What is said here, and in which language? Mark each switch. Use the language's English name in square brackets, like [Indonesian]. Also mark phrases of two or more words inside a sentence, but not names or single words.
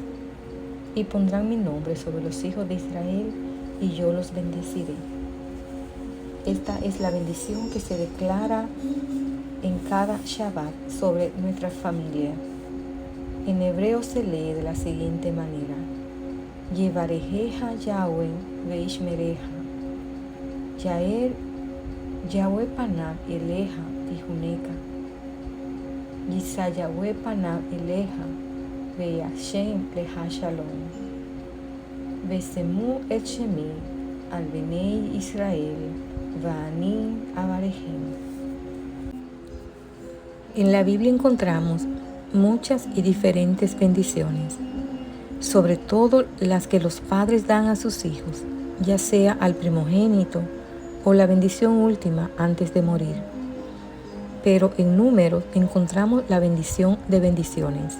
[Spanish] Y pondrán mi nombre sobre los hijos de Israel y yo los bendeciré. Esta es la bendición que se declara en cada Shabbat sobre nuestra familia. En hebreo se lee de la siguiente manera: [Hebrew] יברכך יהוה וישמרך. יהוה פניו אליך ויחנך. ישא יהוה פניו אליך וישם לך שלום. ושמו את שמי על בני ישראל ואני אברכם. [Spanish] En la Biblia encontramos muchas y diferentes bendiciones, sobre todo las que los padres dan a sus hijos, ya sea al primogénito o la bendición última antes de morir. Pero en Números encontramos la bendición de bendiciones.